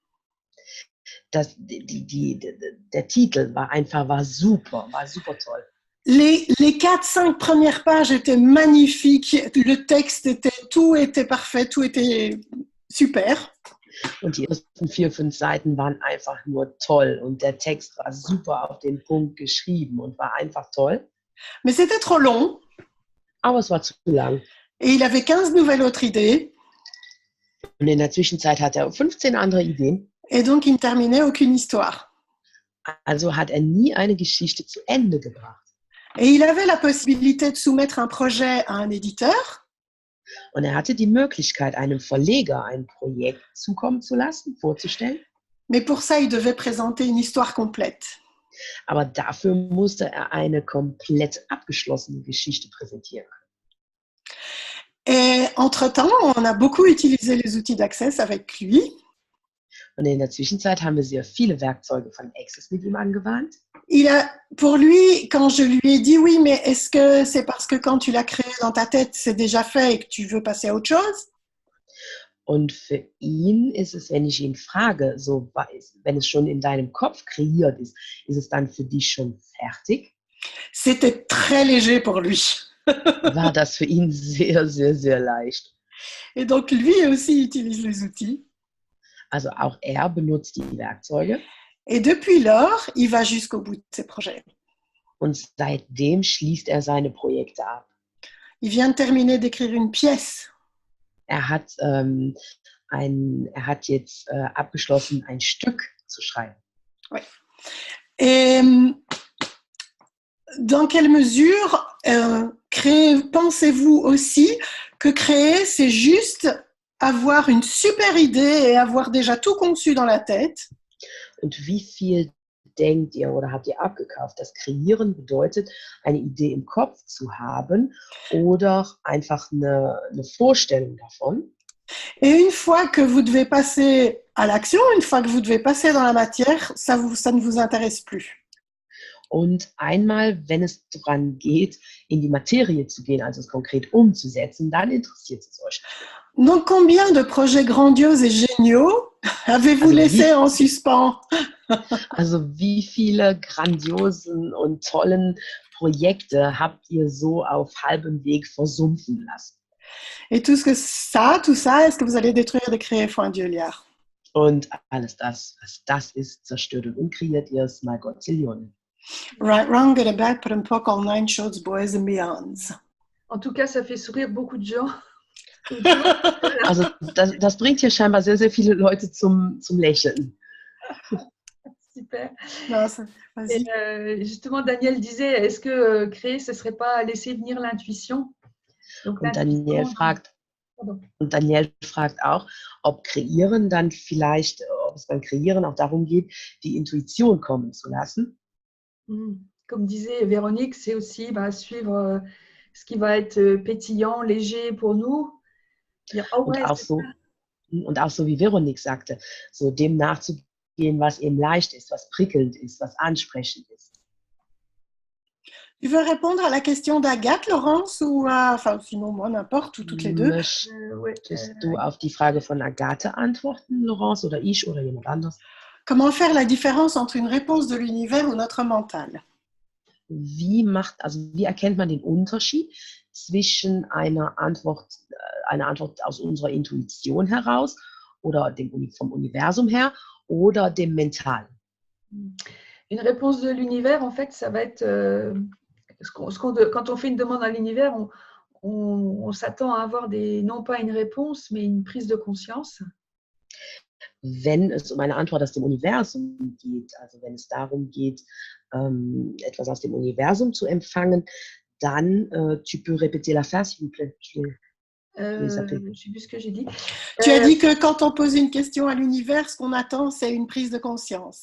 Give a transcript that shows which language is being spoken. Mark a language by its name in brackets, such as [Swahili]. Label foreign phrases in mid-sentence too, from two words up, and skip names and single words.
[German] Der Titel war super toll. [French] Les 4-5 premières pages étaient magnifiques, le texte tout était parfait, tout était super. [German] Und die ersten 4-5 Seiten waren einfach nur toll und der Text war super auf den Punkt geschrieben und war einfach toll. [French] Mais c'était trop long. [German] Aber es war zu lang. [French] Et il avait 15 nouvelles autres idées. [German] Und in der Zwischenzeit hat er 15 andere Ideen. [French] Et donc, il ne terminait aucune histoire. [German] Also hat er nie eine Geschichte zu Ende gebracht. [French] Et il avait la possibilité de soumettre un projet à un éditeur. [German] Und er hatte die Möglichkeit, einem Verleger ein Projekt zukommen zu lassen, vorzustellen. [French] Mais pour ça, il devait présenter une histoire complète. [German] Aber dafür musste er eine komplett abgeschlossene Geschichte präsentieren. [French] Et entre-temps, on a beaucoup utilisé les outils d'Access avec lui. [German] Und in der Zwischenzeit haben wir sehr viele Werkzeuge von Access mit ihm angewandt. [French] Pour lui, quand je lui ai dit oui, mais est-ce que c'est parce que quand tu l'as créé dans ta tête, c'est déjà fait et que tu veux passer à autre chose? [German] Und für ihn ist es, wenn ich ihn frage, so, wenn es schon in deinem Kopf kreiert ist es dann für dich schon fertig? [French] C'était très léger pour lui. [German] War das für ihn sehr, sehr, sehr leicht. [French] Et donc lui aussi utilise les outils. [German] Also auch er benutzt die Werkzeuge. [French] Et depuis lors, il va jusqu'au bout de ses projets. [German] Und seitdem schließt er seine Projekte ab. [French] Il vient de terminer d'écrire une pièce. [German] Er hat jetzt abgeschlossen, ein Stück zu schreiben. [French] Oui. Et dans quelle mesure pensez-vous aussi que créer, c'est juste avoir une super idée et avoir déjà tout conçu dans la tête? [German] Und wie viel denkt ihr oder habt ihr abgekauft, dass Kreieren bedeutet, eine Idee im Kopf zu haben oder einfach eine Vorstellung davon? [French] Et une fois que vous devez passer à l'action, une fois que vous devez passer dans la matière, ça ne vous intéresse plus. [German] Und einmal, wenn es daran geht, in die Materie zu gehen, also es konkret umzusetzen, dann interessiert es euch. [French] Donc, combien de projets grandioses et géniaux avez-vous laissés en suspens? [German] Also wie viele grandiosen und tollen Projekte habt ihr so auf halbem Weg versumpfen lassen? [French] Et tout ça, est-ce que vous allez détruire et créer for un Dieu-Liard? [German] Und alles das, was das ist, zerstört und unkreiert ihr es mal Gottzillionen. [English] Right, wrong, good and bad, put and poke, all nine shorts, boys and beyonds. [French] En tout cas, ça fait sourire beaucoup de gens. [German] Also das bringt hier scheinbar sehr, sehr viele Leute zum Lächeln. [French] Super. Non, Et, justement, Daniel disait, est-ce que créer, ce ne serait pas laisser venir l'intuition? [German] Und Daniel fragt auch, ob Kreieren dann vielleicht, ob es beim Kreieren auch darum geht, die Intuition kommen zu lassen. [French] Comme disait Véronique, c'est aussi suivre ce qui va être pétillant, léger pour nous. [German] Ja, und auch so wie Veronique sagte, so dem nachzugehen, was eben leicht ist, was prickelnd ist, was ansprechend ist. [French] Tu veux répondre à la question d'Agathe, Laurence, ou enfin sinon moi n'importe, ou toutes les deux? [German] Möchtest du auf die Frage von Agathe antworten, Laurence, oder ich oder jemand anders? [French] Comment faire la différence entre une réponse de l'univers ou notre mental? [German] Wie erkennt man den Unterschied zwischen einer Antwort aus unserer Intuition heraus oder vom Universum her oder dem Mentalen? [French] Une réponse de l'univers, en fait, ça va être quand on fait une demande à l'univers, on s'attend à avoir non pas une réponse, mais une prise de conscience. [German] Wenn es eine Antwort aus dem Universum geht, also wenn es darum geht, etwas aus dem Universum zu empfangen, dann, [French] tu peux répéter la phrase, s'il vous plaît. Je ne sais plus ce que j'ai dit. Tu as dit que quand on pose une question à l'univers, ce qu'on attend, c'est une prise de conscience.